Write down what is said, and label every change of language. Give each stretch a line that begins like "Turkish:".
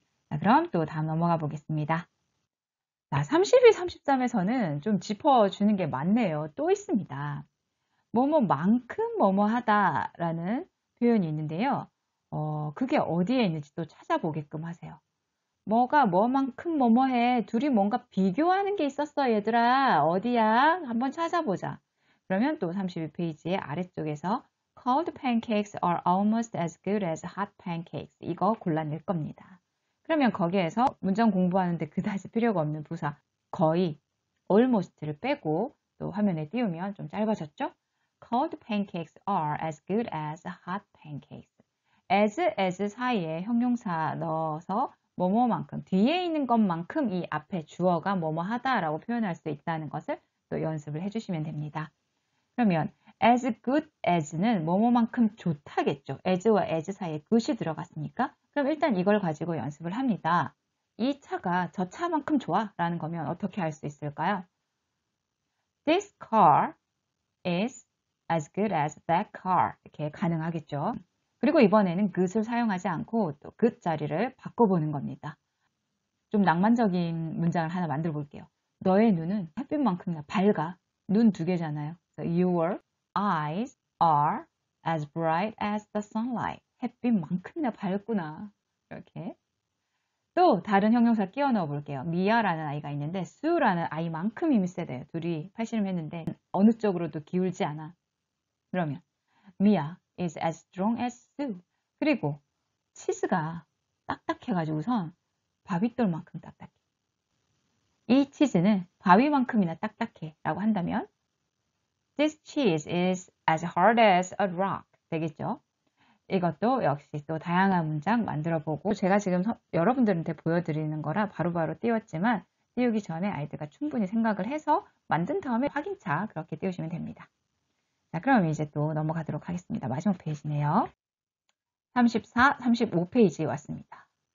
Korean: 자, 그럼 또 다음 넘어가 보겠습니다. 자, 32, 33에서는 좀 짚어주는 게 많네요. 또 있습니다. 뭐뭐만큼 뭐뭐하다 라는 표현이 있는데요. 그게 어디에 있는지 또 찾아보게끔 하세요. 뭐가 뭐만큼 뭐뭐해. 둘이 뭔가 비교하는 게 있었어, 얘들아. 어디야? 한번 찾아보자.
English: 그러면 또 32페이지의 아래쪽에서 Cold pancakes are almost as good as hot pancakes.
Korean: 이거 골라낼 겁니다. 그러면 거기에서 문장 공부하는데 그다지 필요가 없는 부사 거의 almost를 빼고 또 화면에 띄우면 좀 짧아졌죠?
English: Cold pancakes are as good as hot pancakes.
Korean: as 사이에 형용사 넣어서 뭐뭐만큼, 뒤에 있는 것만큼 이 앞에 주어가 뭐뭐하다라고 표현할 수 있다는 것을 또 연습을 해주시면 됩니다. 그러면 as good as는 뭐뭐만큼 좋다겠죠. as와 as 사이에 good이 들어갔으니까 그럼 일단 이걸 가지고 연습을 합니다. 이 차가 저 차만큼 좋아 라는 거면 어떻게 할 수 있을까요?
English: This car is as good as that car 이렇게 가능하겠죠.
Korean: 그리고 이번에는 good을 사용하지 않고 또 good 자리를 바꿔보는 겁니다. 좀 낭만적인 문장을 하나 만들어 볼게요. 너의 눈은 햇빛만큼이나 밝아. 눈 두 개잖아요.
English: So your eyes are as bright as the sunlight.
Korean: 햇빛만큼이나 밝구나. 이렇게. 또 다른 형용사 끼워 넣어 볼게요. 미아라는 아이가 있는데 수라는 아이만큼 힘이 세대요. 둘이 팔씨름했는데 어느 쪽으로도 기울지 않아.
English: 그러면 미아 is as strong as Sue.
Korean: 그리고 치즈가 딱딱해가지고선 바위돌만큼 딱딱해. 이 치즈는 바위만큼이나 딱딱해 라고 한다면
English: This cheese is as hard as a rock
Korean: 되겠죠. 이것도 역시 또 다양한 문장 만들어보고 제가 지금 여러분들한테 보여드리는 거라 바로바로 띄웠지만 띄우기 전에 아이들과 충분히 생각을 해서 만든 다음에 확인차 그렇게 띄우시면 됩니다. 자, 그럼 이제 또 넘어가도록 하겠습니다. 마지막 페이지네요. 34, 35페이지 왔습니다.